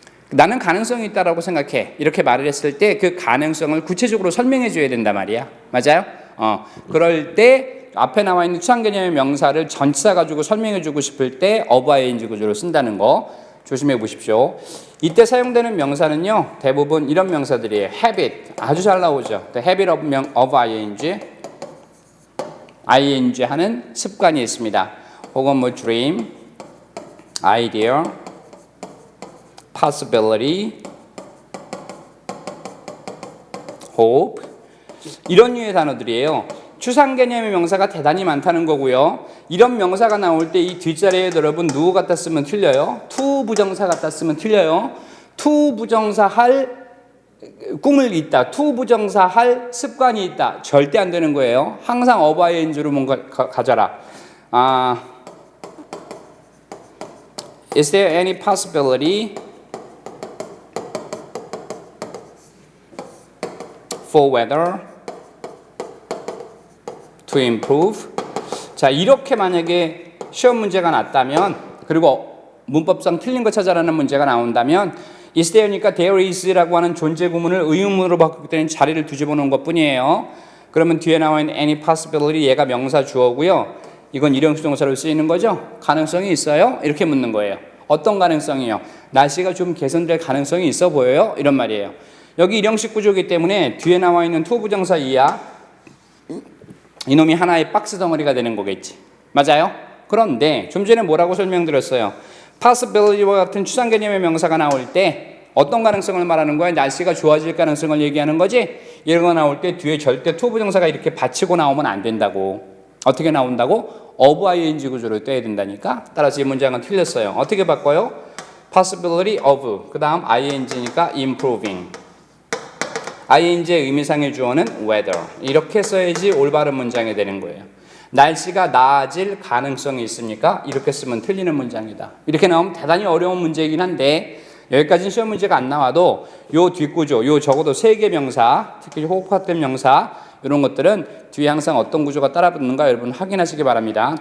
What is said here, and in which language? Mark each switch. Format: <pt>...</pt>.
<ko>나는 가능성이 있다라고 생각해. 이렇게 말을 했을 때 그 가능성을 구체적으로 설명해 줘야 된단 말이야. 맞아요? 그럴 때 앞에 나와 있는 추상 개념의 명사를 전치사 가지고 설명해 주고 싶을 때 of ing 구조로 쓴다는 거 조심해 보십시오. 이때 사용되는 명사는요, 대부분 이런 명사들이에요. habit, 아주 잘 나오죠.</ko> <en>The habit of ing, ing</en> <ko>하는 습관이 있습니다. 혹은 뭐 dream, idea, possibility, hope, 이런 류의 단어들이에요. 추상 개념의 명사가 대단히 많다는 거고요. 이런 명사가 나올 때 이 뒷자리에 여러분 누구 갖다 쓰면 틀려요? to 부정사 갖다 쓰면 틀려요. to 부정사 할 꿈을 있다. to 부정사 할 습관이 있다. 절대 안 되는 거예요. 항상 of ing로 뭔가 가져라.</ko> <en>Is there any possibility for weather to improve?</en> <ko>자, 이렇게 만약에 시험 문제가 났다면, 그리고 문법상 틀린 거 찾아라는 문제가 나온다면, is there니까 there is라고 하는 존재 구문을 의문으로 바꾸기 때문에 자리를 뒤집어 놓은 것 뿐이에요. 그러면 뒤에 나와 있는 any possibility, 얘가 명사 주어고요. 이건 일형식 동사로 쓰이는 거죠. 가능성이 있어요? 이렇게 묻는 거예요. 어떤 가능성이요? 날씨가 좀 개선될 가능성이 있어 보여요? 이런 말이에요. 여기 일형식 구조이기 때문에 뒤에 나와 있는 to 부정사 이하, 이놈이 하나의 박스 덩어리가 되는 거겠지. 맞아요? 그런데 좀 전에 뭐라고 설명드렸어요? possibility와 같은 추상 개념의 명사가 나올 때 어떤 가능성을 말하는 거야? 날씨가 좋아질 가능성을 얘기하는 거지? 이런 거 나올 때 뒤에 절대 to 부정사가 이렇게 받치고 나오면 안 된다고. 어떻게 나온다고? of ing 구조로 떼야 된다니까. 따라서 이 문장은 틀렸어요. 어떻게 바꿔요?</ko> <en>possibility of,</en> <ko>그 다음</ko> <en>ing니까 improving.</en> <ko>ing의 의미상의 주어는 weather. 이렇게 써야지 올바른 문장이 되는 거예요. 날씨가 나아질 가능성이 있습니까? 이렇게 쓰면 틀리는 문장이다. 이렇게 나오면 대단히 어려운 문제이긴 한데, 여기까지는 시험 문제가 안 나와도 요 뒷구조, 요 적어도 세 개 명사, 특히 호흡화된 명사, 이런 것들은 뒤에 항상 어떤 구조가 따라붙는가 여러분 확인하시기 바랍니다.</ko>